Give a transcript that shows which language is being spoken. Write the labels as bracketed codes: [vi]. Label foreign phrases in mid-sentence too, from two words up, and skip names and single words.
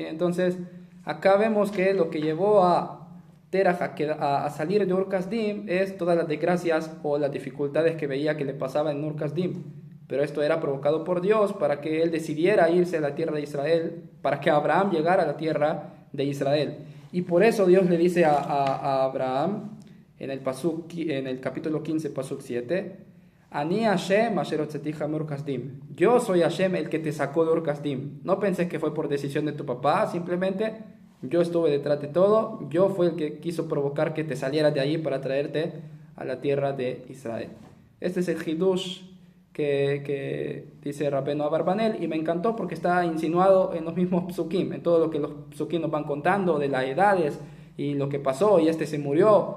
[es] Entonces, acá vemos que lo que llevó a Terach a salir de Ur-Kasdim es todas las desgracias o las dificultades que veía que le pasaba en Ur-Kasdim. Pero esto era provocado por Dios para que él decidiera irse a la tierra de Israel, para que Abraham llegara a la tierra de Israel. Y por eso Dios le dice a Abraham en el capítulo 15, pasuk 7, [he] אני השם אשר הוצאתיך מאור כשדים. [es] Yo soy Hashem el que te sacó de Ur-Kasdim. No penses que fue por decisión de tu papá, simplemente yo estuve detrás de todo, yo fui el que quiso provocar que te salieras de allí para traerte a la tierra de Israel. Este es el Hidush que dice Rabbeinu Abarbanel, y me encantó porque está insinuado en los mismos psukim, en todo lo que los psukim nos van contando de las edades y lo que pasó, y este se murió.